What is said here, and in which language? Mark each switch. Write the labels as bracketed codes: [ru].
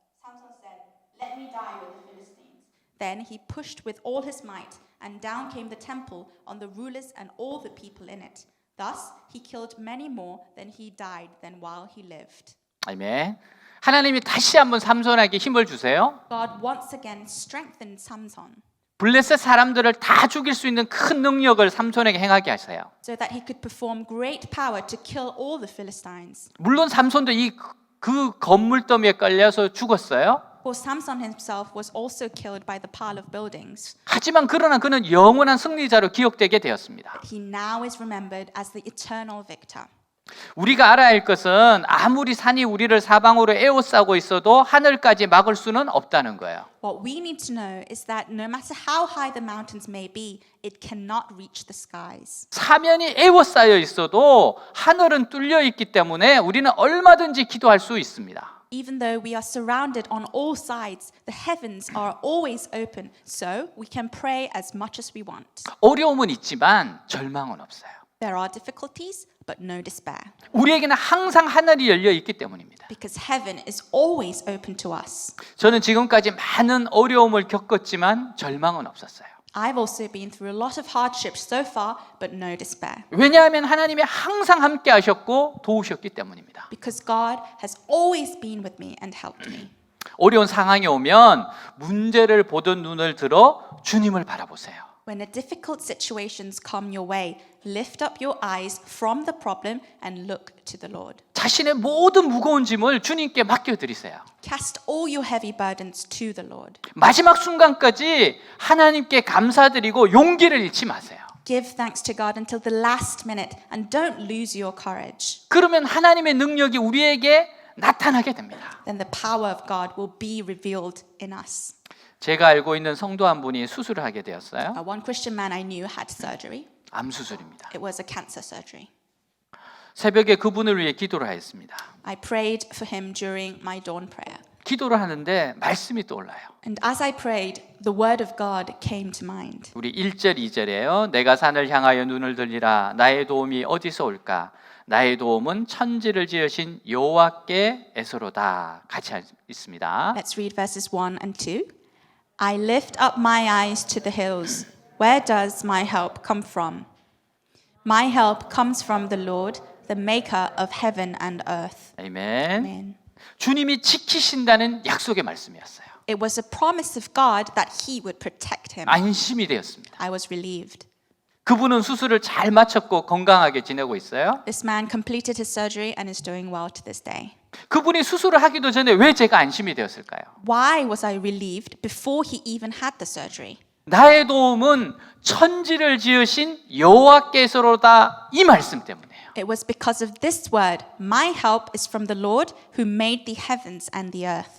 [en] Samson said, "Let me die with the Philistines." Then he pushed with all his might, and down came the temple on the rulers and all the people in it. Thus he killed many more than he died than while he lived. [ko] 아멘. 하나님이 다시 한번 삼손에게 힘을 주세요. [en] God once again strengthened Samson [ko] 블레셋 사람들을 다 죽일 수 있는 큰 능력을 삼손에게 행하게 하세요. [en] so that he could perform great power to kill all the Philistines. [ko] 물론 삼손도 그 건물 더미에 깔려서 죽었어요. [en] Of course, Samson himself was also killed by the pile of buildings. [ko] 하지만 그러나 그는 영원한 승리자로 기억되게 되었습니다. [en] He now is remembered as the eternal victor. [ko] 우리가 알아야 할 것은 아무리 산이 우리를 사방으로 에워싸고 있어도 하늘까지 막을 수는 없다는 거예요. [en] What we need to know is that no matter how high the mountains may be, it cannot reach the skies. [ko] 사면이 에워싸여 있어도 하늘은 뚫려 있기 때문에 우리는 얼마든지 기도할 수 있습니다. [en] Even though we are surrounded on all sides, the heavens are always open, so we can pray as much as we want. [ko] 어려움은 있지만 절망은 없어요. [en] There are difficulties, but no despair, [ko] 우리에게는 항상 하늘이 열려 있기 때문입니다. [en] because heaven is always open to us. [ko] 저는 지금까지 많은 어려움을 겪었지만 절망은 없었어요. [en] I've also been through a lot of hardships so far, but no despair, [ko] 왜냐하면 하나님이 항상 함께 하셨고 도우셨기 때문입니다. [en] because God has always been with me and helped me. [ko] 어려운 상황이 오면 문제를 보던 눈을 들어 주님을 바라보세요. [en] When the difficult situations come your way, lift up your eyes from the problem and look to the Lord. [ko] 자신의 모든 무거운 짐을 주님께 맡겨드리세요. [en] Cast all your heavy burdens to the Lord. [ko] 마지막 순간까지 하나님께 감사드리고 용기를 잃지 마세요. [en] Give thanks to God until the last minute and don't lose your courage. [ko] 그러면 하나님의 능력이 우리에게 나타나게 됩니다. [en] Then the power of God will be revealed in us. [ko] 제가 알고 있는 성도 한 분이 수술을 하게 되었어요. [en] One Christian man I knew had surgery. [ko] 암 수술입니다. [en] It was a cancer surgery. [ko] 새벽에 그분을 위해 기도를 하였습니다. [en] I prayed for him during my dawn prayer. [ko] 기도를 하는데 말씀이 떠올라요. [en] And as I prayed, the word of God came to mind. [ko] 우리 1절 2절이에요. 내가 산을 향하여 눈을 들리라. 나의 도움이 어디서 올까? 나의 도움은 천지를 지으신 여호와께에서로다. 같이 있습니다. [en] Let's read verses 1 and 2. I lift up my eyes to the hills. Where does my help come from? My help comes from the Lord, the maker of heaven and earth. [ko] 아멘. [en] Amen. [ko] 주님이 지키신다는 약속의 말씀이었어요. [en] It was a promise of God that he would protect him. [ko] 안심이 되었습니다. [en] I was relieved. [ko] 그분은 수술을 잘 마쳤고 건강하게 지내고 있어요. [en] This man completed his surgery and is doing well to this day. [ko] 그분이 수술을 하기도 전에 왜 제가 안심이 되었을까요? [en] Why was I relieved before he even had the surgery? [ko] 나의 도움은 천지를 지으신 여호와께서로다, 이 말씀 때문에요. [en] It was because of this word, my help is from the Lord who made the heavens and the earth.